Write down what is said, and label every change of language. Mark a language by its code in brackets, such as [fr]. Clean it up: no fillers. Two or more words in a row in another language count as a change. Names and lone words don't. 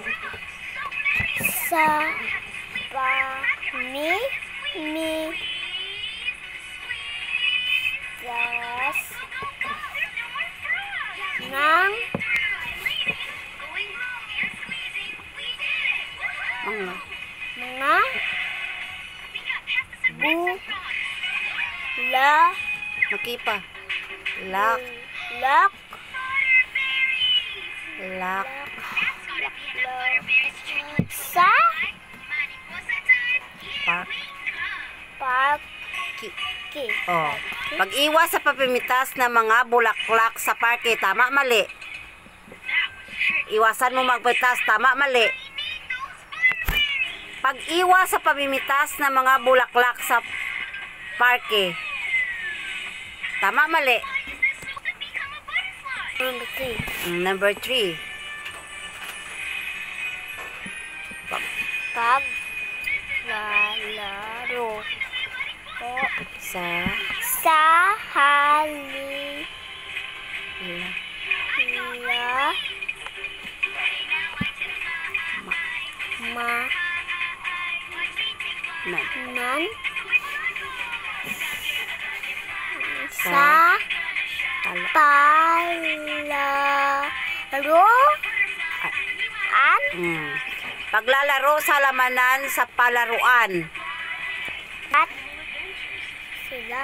[tl] Sa. Pa. Mi. Mi. Das. Nang. Ano? Mga. Bu. La. Makipa. Lak. Lak. Lak. Sa. Pak. Pag. Ki. Ki. Oh. Pag-iwas sa papimitas ng mga bulaklak sa parke. Tama, mali? Iwasan mo magpitas. Tama, mali? Pag-iwas sa pamimitas ng mga bulaklak sa parke. Tama, mali? Number 3. Number 3. Pag. Lalaro. O. Sa. Sa. Hali. La. La. Ma. Nan. Nan. Sa. Pala. Palaro. An. Paglalaro sa lamanan sa palaruan. At. Sila.